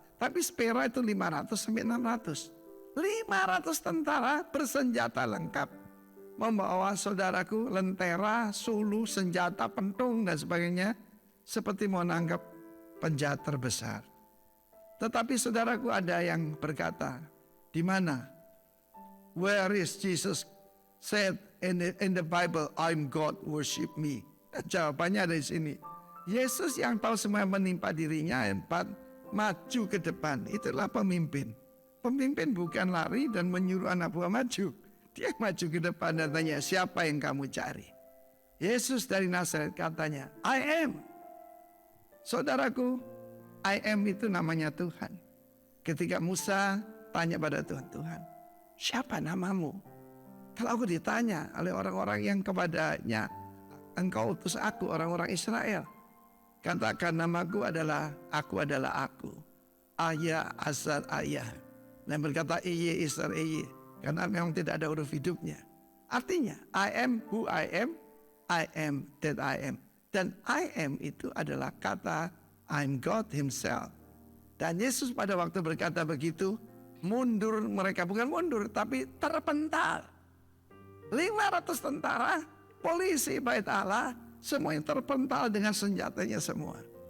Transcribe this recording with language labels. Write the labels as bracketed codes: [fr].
[id] Tapi spera itu 500 sampai 600. 500 tentara bersenjata lengkap. Membawa saudaraku lentera, sulu, senjata, pentung dan sebagainya. Seperti mau nangkap penjahat terbesar. Tetapi saudaraku ada yang berkata, di mana? [en] Where is Jesus said in the Bible, I'm God, worship me. [id] Jawabannya ada di sini. Yesus yang tahu semua yang menimpa dirinya, maju ke depan. Itulah pemimpin. Pemimpin bukan lari dan menyuruh anak buah maju. Dia maju ke depan dan tanya, siapa yang kamu cari? Yesus dari Nazaret katanya, [en] I am. [id] Saudaraku, [en] I am [id] itu namanya Tuhan. Ketika Musa tanya pada Tuhan, Tuhan, siapa namamu? Kalau aku ditanya oleh orang-orang yang kepadanya, engkau utus aku, orang-orang Israel. Katakan namaku adalah aku. Ayah, Azar, Ayah. Dan berkata Iye, Isar, Iye. Karena memang tidak ada huruf hidupnya. [en] Artinya, I am who I am that I am. [id] Dan [en] I am [id] itu adalah kata [en] I'm God himself. [id] Dan Yesus pada waktu berkata begitu, mundur mereka. Bukan mundur, tapi terpental. 500 tentara, polisi bait Allah, semuanya terpental dengan senjatanya semua.